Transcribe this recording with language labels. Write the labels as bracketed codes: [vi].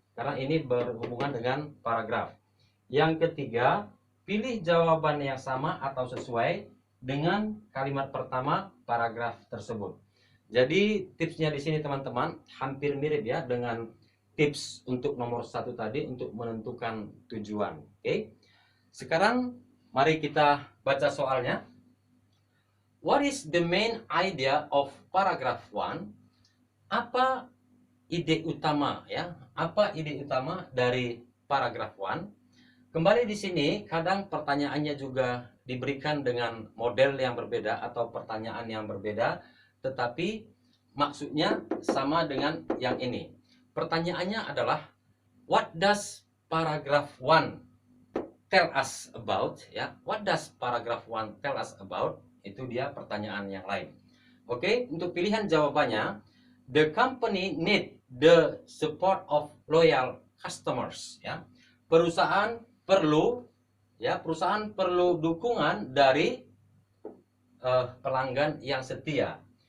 [id] Karena ini berhubungan dengan paragraf. Yang ketiga, pilih jawaban yang sama atau sesuai dengan kalimat pertama paragraf tersebut. Jadi tipsnya di sini teman-teman hampir mirip ya dengan tips untuk nomor 1 tadi untuk menentukan tujuan. Oke. Sekarang mari kita baca soalnya. [en] What is the main idea of paragraph 1? [id] Apa ide utama ya? Apa ide utama dari paragraf 1? Kembali di sini kadang pertanyaannya juga diberikan dengan model yang berbeda atau pertanyaan yang berbeda, tetapi maksudnya sama dengan yang ini. Pertanyaannya adalah [en] what does paragraph 1 tell us about ya? What does paragraph 1 tell us about? [id] Itu dia pertanyaan yang lain. Oke, untuk pilihan jawabannya, [en] the company need the support of loyal customers [id] ya. Perusahaan perlu dukungan dari pelanggan yang setia.